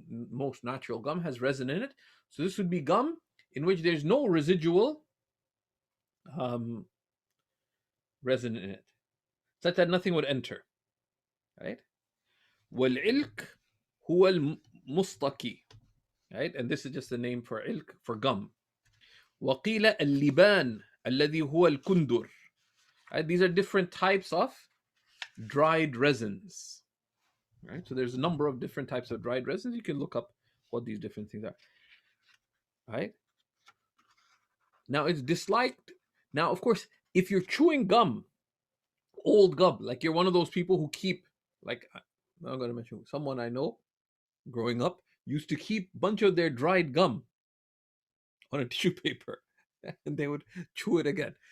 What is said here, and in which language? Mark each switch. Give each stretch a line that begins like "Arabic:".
English: Most natural gum has resin in it. So this would be gum in which there's no residual resin in it, such that nothing would enter, right?
Arabic: والعلك هو المستقي, right?
English: And this is just the name for ilk, for gum.
Arabic: وقيل اللبان الذي هو الكندر, right?
English: These are different types of dried resins, right? So there's a number of different types of dried resins. You can look up what these different things are. right? Now it's disliked. Now, of course, if you're chewing gum, old gum, like you're one of those people who keep, like, I'm going to mention someone I know growing up used to keep a bunch of their dried gum on a tissue paper and they would chew it again.